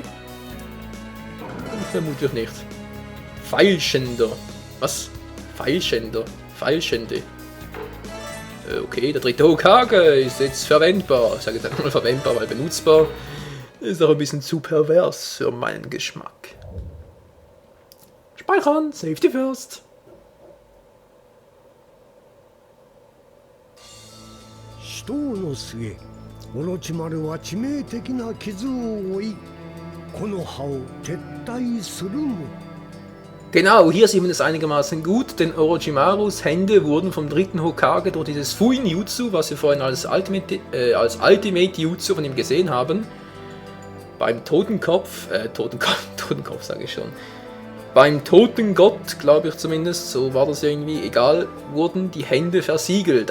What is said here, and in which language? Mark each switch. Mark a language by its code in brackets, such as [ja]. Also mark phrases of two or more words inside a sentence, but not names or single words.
[de] Vermutlich nicht. Pfeilschänder. Was? Pfeilschänder. Pfeilschände. Okay, der dritte Hokage ist jetzt verwendbar. Ich sage jetzt einfach mal verwendbar, weil benutzbar ist auch ein bisschen zu pervers für meinen Geschmack. Speichern, [en] Safety first. [ja] 死闘の末、オロチマルは致命的な傷を負い、この葉を撤退するも。 [de] Genau, hier sieht man es einigermaßen gut, denn Orochimarus Hände wurden vom dritten Hokage durch dieses Fuin-Jutsu, was wir vorhin als Ultimate Jutsu von ihm gesehen haben, beim Totenkopf sage ich schon, beim Totengott, glaube ich zumindest, so war das irgendwie, egal, wurden die Hände versiegelt.